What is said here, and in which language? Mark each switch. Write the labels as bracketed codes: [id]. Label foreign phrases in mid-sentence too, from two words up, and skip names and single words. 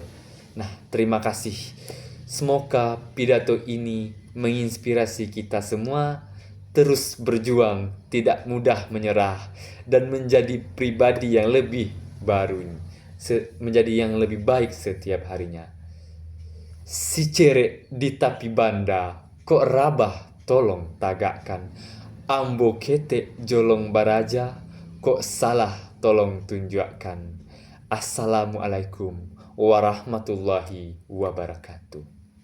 [id] Nah, terima kasih. Semoga pidato ini menginspirasi kita semua terus berjuang, tidak mudah menyerah, dan menjadi pribadi yang lebih baru, menjadi yang lebih baik setiap harinya. [min] Si cerek di tapi banda, kok rabah tolong tagakkan. Ambo ketek jolong baraja, kok salah tolong tunjukkan. [ar] السلام عليكم ورحمة الله وبركاته.